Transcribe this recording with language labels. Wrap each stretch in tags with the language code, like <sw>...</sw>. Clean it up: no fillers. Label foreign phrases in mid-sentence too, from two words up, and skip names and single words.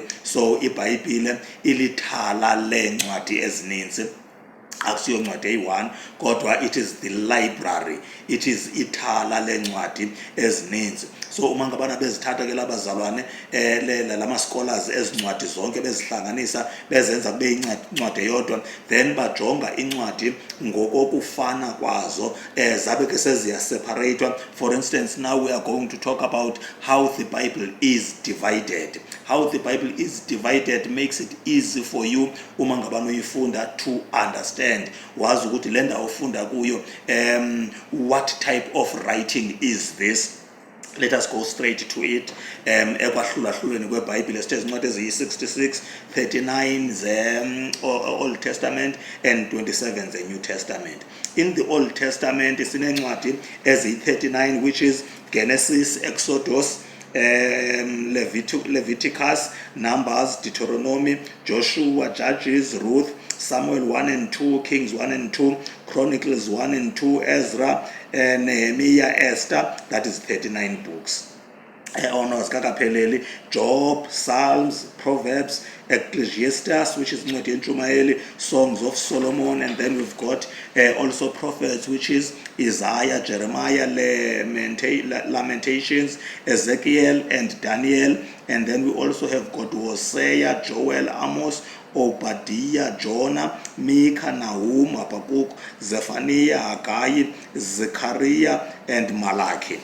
<xh>So iBhayibhile ilithala lencwadi ezininzi, akusiyo ncwadi eyi-1 kodwa</xh> <en>it is the library, it is</en> <xh>ithala lencwadi ezininzi. So uma ngabana bezithatha ke labazalwane lama-scholars ezincwadi zonke bezihlanganisa bezenza kube incwadi eyodwa,</xh> <en>then bajonga</en> <xh>incwadi ngokokufana kwazo, zabe ke seziyaseparatwa.</xh> <en>For instance, now we are going to talk about how the Bible is divided. How the Bible is divided makes it easy for you</en> <xh>uma ngabana uyifunda</xh> <en>to understand,</en> <xh>wazi ukuthi le ndawo ufunda kuyo</xh> <en>what type of writing is this. Let us go straight to it.</en> <xh>Ekwahlulahluleni kweBhayibhile sithe izincwadi eziyi-66, 39 ze-</xh> <en>Old Testament and 27</en> <xh>ze-New Testament.</xh> <en>In the Old Testament</en> <xh>sinencwadi eziyi-39,</xh> <en>which is Genesis, Exodus, Leviticus, Numbers, Deuteronomy, Joshua, Judges, Ruth, Samuel 1 and 2, Kings 1 and 2, Chronicles 1 and 2, Ezra, Nehemiah, Esther. That is 39 books. Zikakapheleli, Job, Psalms, Proverbs, Ecclesiastes, which is</en> <xh>incwadi yentshumayeli,</xh> <en>Songs of Solomon, and then we've got also prophets, which is Isaiah, Jeremiah, Lamentations, Ezekiel, and Daniel. And then we also have got Hosea, Joel, Amos, Obadiah, Jonah, Micah, Nahum, Habakkuk, Zephaniah, Haggai, Zechariah, and Malachi.</en>